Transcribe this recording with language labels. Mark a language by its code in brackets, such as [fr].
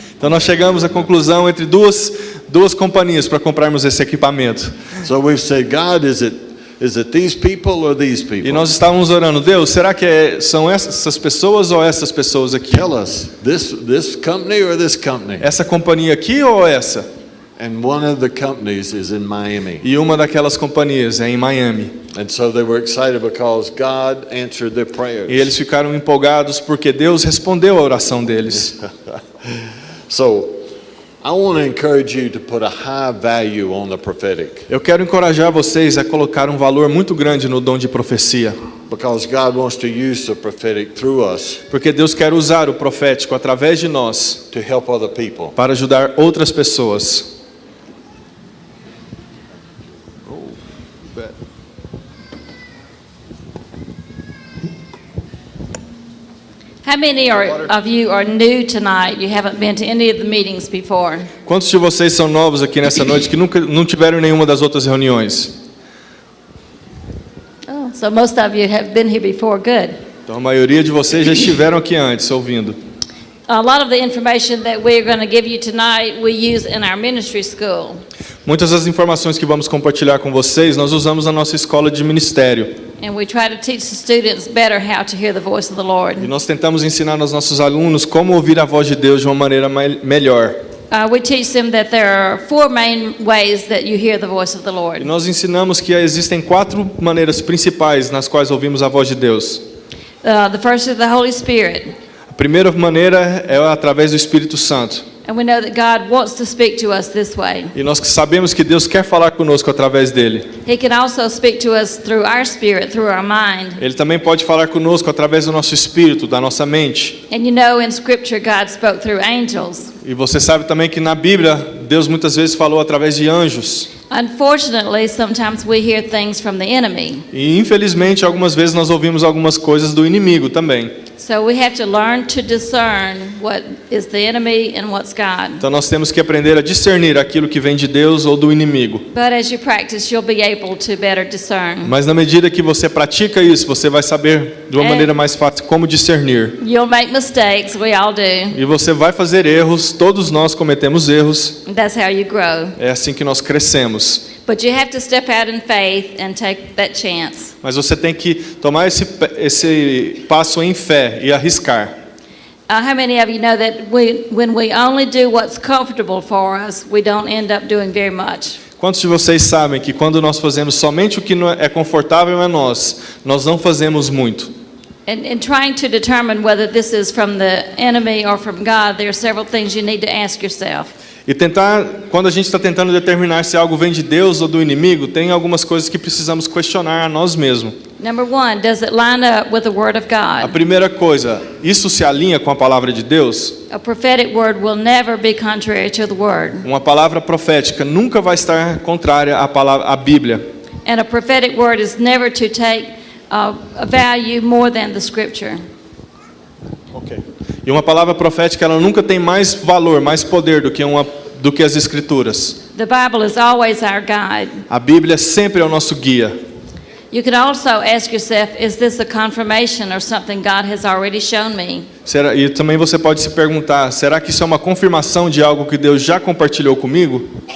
[pt] Então nós chegamos à conclusão entre duas companhias para comprarmos esse equipamento. [en] So we've said, "God, is it these people or these [pt] E [en] people? [pt] nós estávamos orando, Deus, será que são essas pessoas ou essas pessoas aqui? [en] Tell us, this company or this company?" [pt] Essa companhia aqui ou essa? [en] And one of the companies is in Miami. [pt] E uma daquelas companhias é em Miami. [en] And so they were excited because God answered their prayers. [pt] E eles ficaram empolgados porque Deus respondeu a oração deles. [en] So I want to encourage you to put a high value on the prophetic, [pt] Eu quero encorajar vocês a colocar um valor muito grande no dom de profecia. [en] because God wants to use the prophetic through us [pt] Porque Deus quer usar o profético através de nós [en] to help other people. [pt] para ajudar outras pessoas. [en] How many of you are new tonight? You haven't been to any of the meetings before. [pt] Quantos de vocês são novos aqui nessa noite que nunca não tiveram em nenhuma das outras reuniões? [en] Oh, so most of you have been here before. Good. [pt] Então a maioria de vocês já estiveram aqui antes ouvindo. [en] A lot of the information that we're going to give you tonight, we use in our ministry school. [pt] Muitas das informações que vamos compartilhar com vocês, nós usamos na nossa escola de ministério. [en] And we try to teach the students better how to hear the voice of the Lord. [pt] E nós tentamos ensinar aos nossos alunos como ouvir a voz de Deus de uma maneira melhor. [en] We teach them that there are 4 main ways that you hear the voice of the [pt] E [en] Lord. [pt] nós ensinamos que existem 4 maneiras principais nas quais ouvimos a voz de Deus. [en] The first is the Holy Spirit. [pt] A primeira maneira é através do Espírito Santo. [en] And we know that God wants to speak to us this way. [pt] E nós sabemos que Deus quer falar conosco através dele. [en] He can also speak to us through our spirit, through our mind. [pt] Ele também pode falar conosco através do nosso espírito, da nossa mente. [en] And you know in Scripture God spoke through angels. [pt] E você sabe também que na Bíblia Deus muitas vezes falou através de anjos. [en] Unfortunately, sometimes we hear things from the enemy. [pt] E infelizmente algumas vezes nós ouvimos algumas coisas do inimigo também. [en] So we have to learn to discern what is the enemy and what's God. [pt] Então nós temos que aprender a discernir aquilo que vem de Deus ou do inimigo. [en] But as you practice, you'll be able to better discern. [pt] Mas na medida que você pratica isso, você vai saber de uma maneira mais fácil como discernir. [en] You'll make mistakes, we all do. [pt] E você vai fazer erros, todos nós cometemos erros. [en] That's how you grow. [pt] É assim que nós crescemos. [en] But you have to step out in faith and take that chance. [pt] Mas você tem que tomar esse passo em fé e arriscar. [en] How many of you know that when we only do what's comfortable for us, we don't end up doing very much? [pt] Quantos de vocês sabem que quando nós fazemos somente o que é confortável a nós não fazemos muito? [en] In trying to determine whether this is from the enemy or from God, there are several things you need to ask yourself. [pt] E quando a gente está tentando determinar se algo vem de Deus ou do inimigo, tem algumas coisas que precisamos questionar a nós mesmos. [en] Number 1, does it line up with the Word of [pt] A [en] God? [pt] primeira coisa, isso se alinha com a palavra de Deus? [en] A prophetic word will never be contrary to the Word. [pt] Uma palavra profética nunca vai estar contrária à Bíblia. [en] And a prophetic word is never to take a value more than the Scripture. [pt] E uma palavra profética, ela nunca tem mais valor, mais poder do que as Escrituras. [en] The Bible is always our guide. [pt] A Bíblia sempre é o nosso guia. [en] You can also ask yourself, is this a confirmation or something God has already shown me? [pt] E também você pode se perguntar, será que isso é uma confirmação de algo que Deus já compartilhou comigo?